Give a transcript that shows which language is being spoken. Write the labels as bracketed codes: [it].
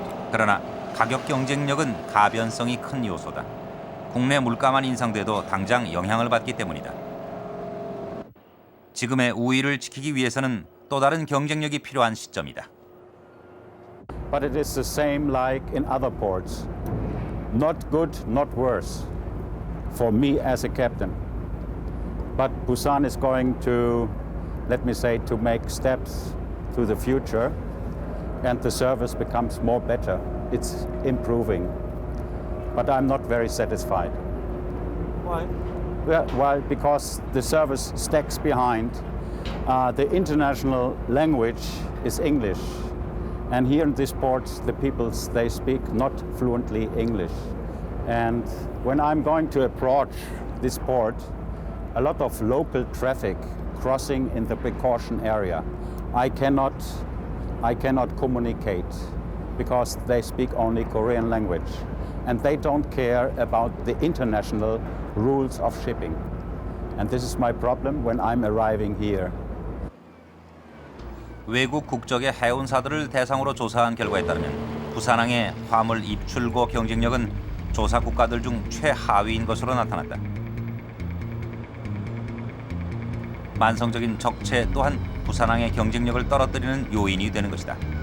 [ko] 그러나 가격 경쟁력은 가변성이 큰 요소다. 국내 물가만 인상돼도 당장 영향을 받기 때문이다. 지금의 우위를 지키기 위해서는 또 다른 경쟁력이 필요한 시점이다. [en] But it is the same like in other ports. Not good, not worse for me as a captain. But Busan is going to, let me say, to make steps to the future and the service becomes more better. It's improving. But I'm not very satisfied. Why? Well, because the service stacks behind. The international language is English. And here in this port, the people, they speak not fluently English. And when I'm going to approach this port, a lot of local traffic crossing in the precaution area. I cannot communicate because they speak only Korean language. And they don't care about the international rules of shipping. And this is my problem when I'm arriving here. [ko] 외국 국적의 해운사들을 대상으로 조사한 결과에 따르면 부산항의 화물 입출고 경쟁력은 조사 국가들 중 최하위인 것으로 나타났다. 만성적인 적체 또한 부산항의 경쟁력을 떨어뜨리는 요인이 되는 것이다.